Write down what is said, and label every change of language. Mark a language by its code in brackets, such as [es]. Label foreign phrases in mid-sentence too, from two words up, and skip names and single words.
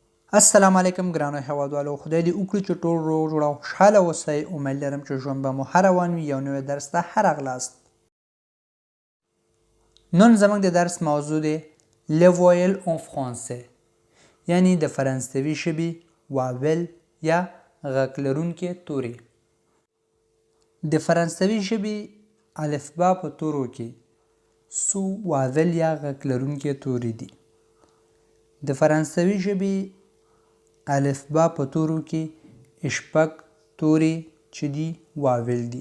[ps] السلام علیکم ګرانو هیوادوالو، خدای دې وکړي چې ټول روغ جوړ او خوشحاله اوسئ. امید لرم چې ژوند به مو ښه روان وي. یو نوی درس ته ښه راغلاست. نن زموږ د درس موضوع دی [fr] Le voyelles en français، [ps] یعنی د فرانسوي ژبې واول یا غږ لرونکي توري. د فرانسوي ژبې الفبا په تورو کې څو واول یا غږ لرونکي توري دي. د فرانسوي ژبې الفبا په تورو کې شپږ توري چې دي واول دي.